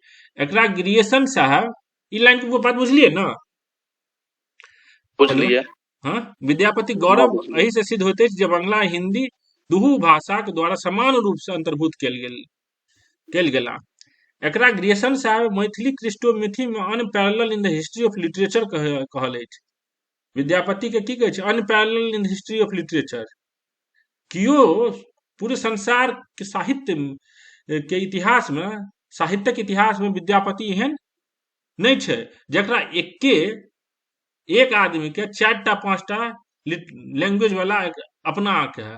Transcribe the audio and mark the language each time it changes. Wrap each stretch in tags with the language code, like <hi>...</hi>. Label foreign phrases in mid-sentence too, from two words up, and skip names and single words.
<mai>एकरा गिरिएशन साहब ई लाइन के बात बुझलिए ना? हेलो, बुझलिए। हाँ, विद्यापति गौरव एही से सिद्ध होते जे बंगला हिंदी दुहु भाषा के द्वारा समान रूप से अंतर्भूत कयल गेला। एकरा ग्रियर्सन साहब मैथिली क्रिस्टोमिथी में</mai> <en>unparalleled in the history of literature</en> <mai>कहल अछि। विद्यापति के की कहै छै?</mai> <en>unparalleled in the history of literature.</en> <mai>कियो पूरे संसार के साहित्य के इतिहास में, साहित्यक इतिहास में विद्यापति एहन नहीं छै जकरा एक आदमी के 4टा 5टा लैंग्वेज वाला अपना के है।</mai>